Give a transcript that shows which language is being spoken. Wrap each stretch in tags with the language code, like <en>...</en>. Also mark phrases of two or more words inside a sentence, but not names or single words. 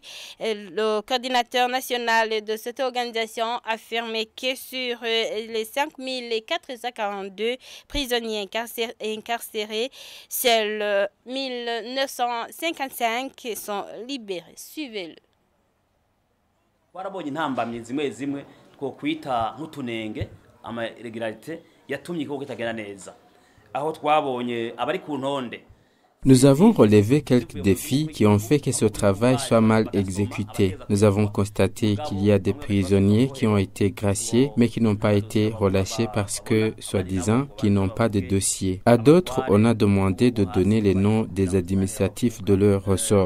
<fr>Le coordinateur national de cette organisation a affirmé que sur les 5442 prisonniers incarcérés, seuls lesquels 1955 sont libérés. Suivez-le.</fr> <rn>Warabonye intambamye zimwe zimwe twokwita nk'utunenge ama irregularité yatumye igihugu kitagenda neza aho twabonye abari ku ntonde.</rn> <fr>Nous avons relevé quelques défis qui ont fait que ce travail soit mal exécuté. Nous avons constaté qu'il y a des prisonniers qui ont été graciés mais qui n'ont pas été relâchés parce que, soi-disant, qu'ils n'ont pas de dossier. À d'autres, on a demandé de donner les noms des administratifs de leur ressort.</fr>